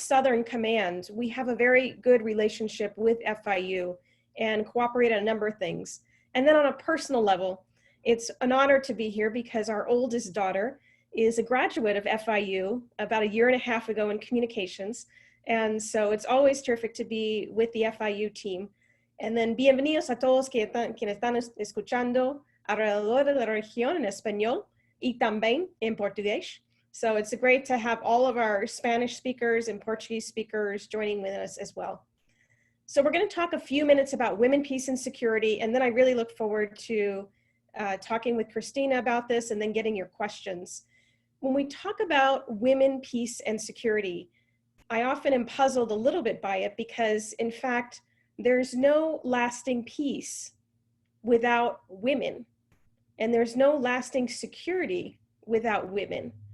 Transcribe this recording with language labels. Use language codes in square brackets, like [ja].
[en] Southern Command, we have a very good relationship with FIU and cooperate on a number of things. And then on a personal level, it's an honor to be here because our oldest daughter is a graduate of FIU about 1.5 years ago in communications. And so it's always terrific to be with the FIU team. And then [es] bienvenidos a todos quienes están escuchando alrededor de la región en español y también en portugués. [en] So it's great to have all of our Spanish speakers and Portuguese speakers joining with us as well. So we're going to talk a few minutes about women, peace, and security, and then I really look forward to talking with Cristina about this and then getting your questions. When we talk about women, peace, and security, I often am puzzled a little bit by it because, in fact, there's no lasting peace without women, and there's no lasting security without women.